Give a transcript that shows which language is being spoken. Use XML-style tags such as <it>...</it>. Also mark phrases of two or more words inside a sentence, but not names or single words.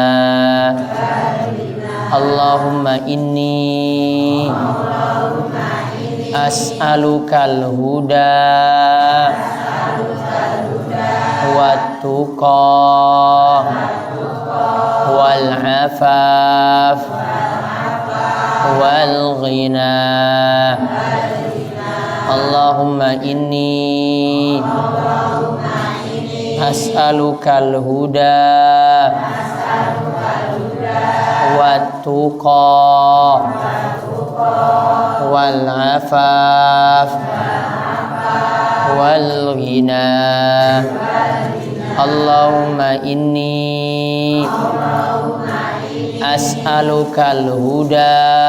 <ar>اللهم إني أسألك الهدى والتقى والعفاف والغنى. اللهم إني أسألك الهدى والتقى والعفاف والغنى اللهم إني أسألك الهدى</ar>